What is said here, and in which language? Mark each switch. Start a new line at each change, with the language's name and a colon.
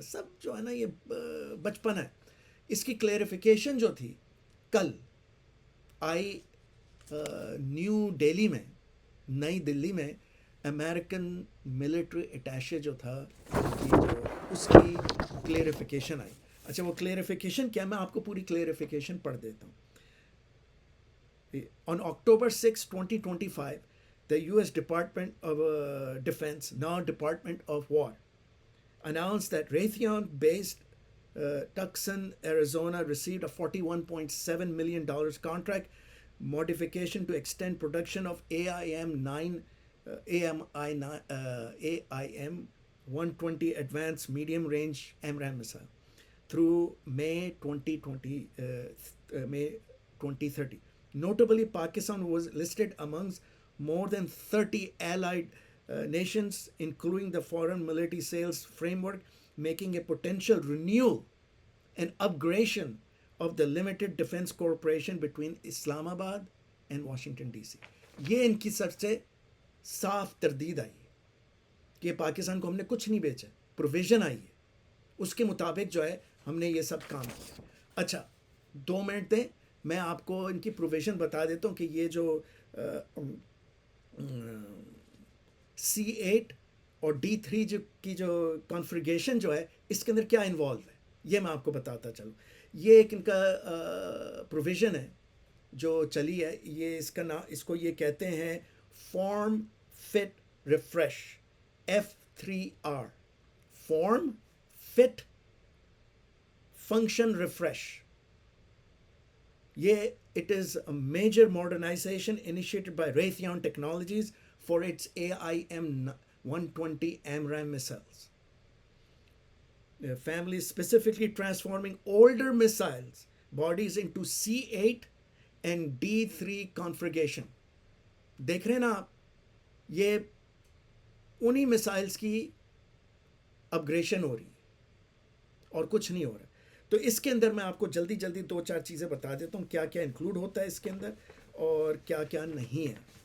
Urdu: سب جو ہے نا یہ بچپن ہے. اس کی کلیریفیکیشن جو تھی کل آئی نیو ڈیلی میں, نئی دلی میں, امریکن ملٹری اٹیشے جو تھا اس کی کلیریفیکیشن آئی. اچھا وہ کلیریفیکیشن کیا, میں آپ کو پوری کلیریفیکیشن پڑھ دیتا ہوں.
English: On October 6, 2025, the US Department of Defense, now Department of War, announced that Raytheon-based Tucson, Arizona received a $41.7 million contract modification to extend production of AIM-120 Advanced Medium Range AMRAAM missile through May 2030. Notably, Pakistan was listed amongst more than 30 allied nations, including the Foreign Military Sales Framework, making a potential renewal and upgradation of the limited defense cooperation between Islamabad and Washington DC.
Urdu: یہ ان کی سب سے صاف تردید آئی ہے کہ پاکستان کو ہم نے کچھ نہیں بیچا, پروویژن آئی ہے, اس کے مطابق جو ہے ہم نے یہ سب کام کیا. اچھا 2 منٹ دیں, میں آپ کو ان کی پروویژن بتا دیتا ہوں کہ یہ جو C8 اور D3 کی جو کانفیگریشن جو ہے اس کے اندر کیا انوالو ہے یہ میں آپ کو بتاتا چلوں. یہ ایک ان کا پروویژن ہے جو چلی ہے, یہ اس کا نام, اس کو یہ کہتے ہیں form fit refresh, F3R, form fit function refresh.
English: یہ it is a major modernization initiated by Raytheon Technologies for its AIM-120 AMRAAM missiles. The family is specifically transforming older missiles bodies into C8 and D3 configuration.
Urdu: دیکھ رہے ہیں نا آپ, یہ انہی مسائلز کی اپگریشن ہو رہی ہے اور کچھ نہیں ہو رہا. تو اس کے اندر میں آپ کو جلدی 2-4 چیزیں بتا دیتا ہوں کیا کیا انکلوڈ ہوتا ہے اس کے اندر اور کیا کیا نہیں ہے.